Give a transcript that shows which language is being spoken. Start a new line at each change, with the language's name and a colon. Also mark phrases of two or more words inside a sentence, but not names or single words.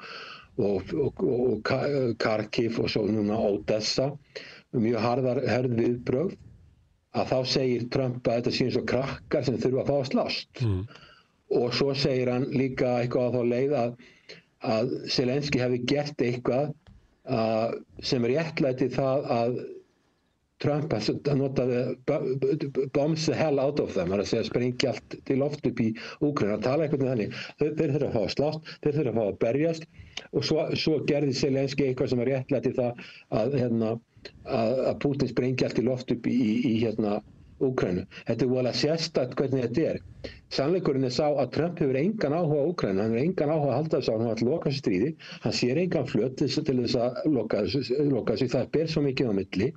Icelandic: og Kharkiv og svo núna Odessa mjög hörð viðbrögð að þá segir Trump að þetta sé eins og krakkar sem þurfa að fá að slást og svo segir hann líka eitthvað á þá leið að Zelenski hefði gert eitthvað sem réttlæti það að Trump notaði
English: bombs the hell out of them,
Icelandic: að segja sprengja allt til loft upp í Úkraínu, að tala eitthvað með þannig. Þeir þurfa að fá að slást, þeir þurfa að fá að berjast og svo gerði Zelenski eitthvað sem var réttlæti það að Putin sprengja allt til loft upp í Úkraínu. Þetta er voðalega sérstakt hvernig þetta er. Sannleikurinn sá að Trump hefur engan áhuga á Úkraínu, hann hefur engan áhuga að halda þessu á hann að loka þessu stríði, hann sér engan flöt til þess að loka þessu, það ber svo mikið á milli.